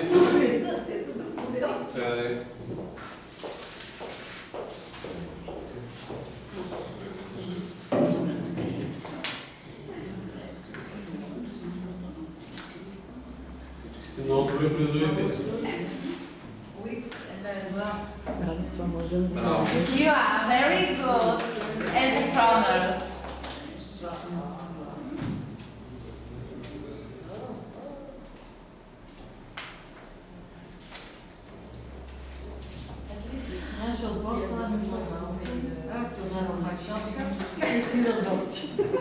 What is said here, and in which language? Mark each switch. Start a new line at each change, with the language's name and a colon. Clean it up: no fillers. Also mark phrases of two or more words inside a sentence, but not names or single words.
Bulgarian: Те са друг модел. Така да е. Всички сте много добри производители.
English: You are very good entrepreneurs.
Bulgarian: Нашия отбор са и си радости.